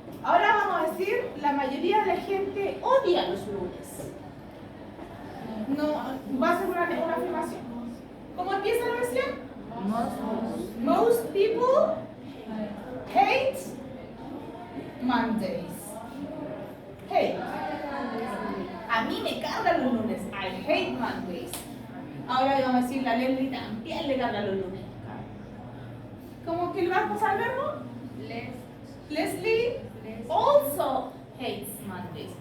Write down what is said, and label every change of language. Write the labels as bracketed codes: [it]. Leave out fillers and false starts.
[es] Ahora vamos a decir, la mayoría de la gente odia los lunes. No, va a ser una afirmación. ¿Cómo empieza la oración? [en] Most people hate Mondays. [es] Hate. A mí me cargan los lunes. [en] I hate Mondays. [es] Ahora le vamos a decir, la Leslie también le cargan los lunes. ¿Cómo que le va a pasar al verbo? [en] Leslie also hates Mondays.